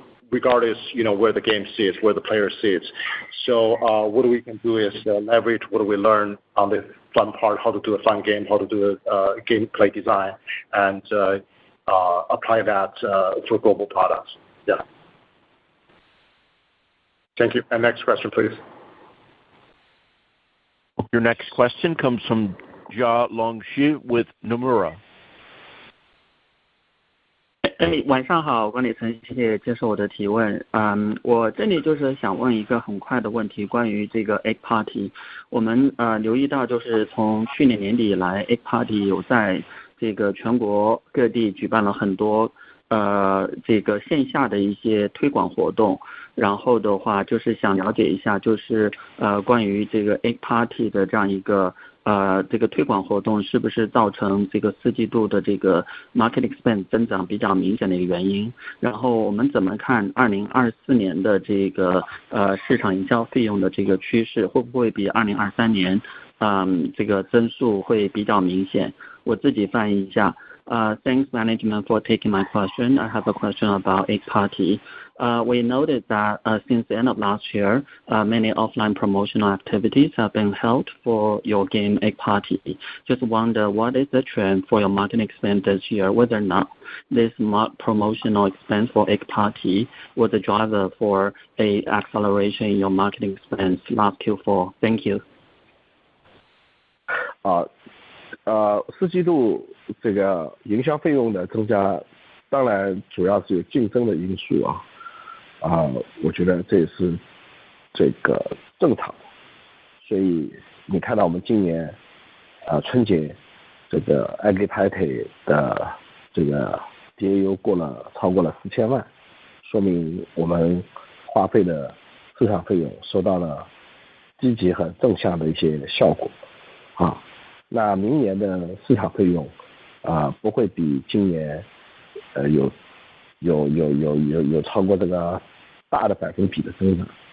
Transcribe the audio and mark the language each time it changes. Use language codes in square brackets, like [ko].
[en] Regardless, where the game sits, where the player sits. So what we can do is leverage what we learn on the fun part, how to do a fun game, how to do a gameplay design, and apply that for global products. Yeah. Thank you. And next question, please. Your next question comes from Jia Longxu with Nomura. [zh] 晚上好，管理层，谢谢接受我的提问。我这里就是想问一个很快的问题，关于这个 Egg Party。我们留意到，就是从去年年底以来 ，Egg Party 有在这个全国各地举办了很多这个线下的一些推广活动。然后的话，就是想了解一下，就是关于这个 Egg Party 的这样一个这个推广活动是不是造成这个4季度的这个 [en] market expense [zh] 增长比较明显的一个原因？然后我们怎么看2024年的这个市场营销费用的这个趋势，会不会比2023年这个增速会比较明显？我自己翻译一下。 [en] Thanks management for taking my question. I have a question about Egg Party. We noted that since the end of last year, many offline promotional activities have been held for your game Egg Party. Just wonder what is the trend for your marketing expense this year, whether or not this promotional expense for Egg Party was a driver for a acceleration in your marketing expense last Q4. Thank you. [zh] 4季度这个营销费用的增加，当然主要是有竞争的因素我觉得这也是这个正常。所以你看到我们今年春节这个 Egg Party 的这个 DAU 超过了4000万，说明我们花费的市场费用收到了积极和正向的一些效果那明年的市场费用不会比今年有超过这个大的%的增长。